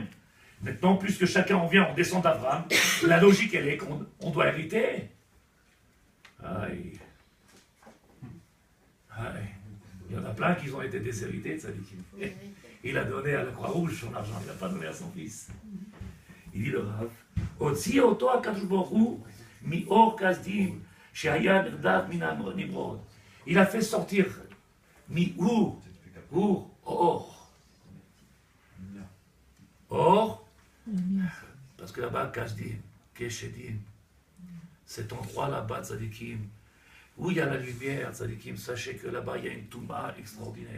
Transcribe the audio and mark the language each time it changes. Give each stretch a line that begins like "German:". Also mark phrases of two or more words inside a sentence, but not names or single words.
French: Maintenant, puisque chacun en vient, on descend d'Abraham, la logique, elle est qu'on doit hériter. Aïe. Aïe. Il y en a plein qui ont été déshérités de Tzadikim. Il a donné à la Croix-Rouge son argent, il n'a pas donné à son fils. Il dit le Rav,
Hebrew: הוציא אותו הקדוש ברוך הוא מאור כשדים שהיה נרדף מן נמרוד.
French: Il a fait sortir
Hebrew: מאור,
French: parce que là-bas, Kasdim, Keshedim, cet endroit là-bas, Tzadikim, où il y a la lumière, Tzadikim, sachez que là-bas, il y a une Touma extraordinaire.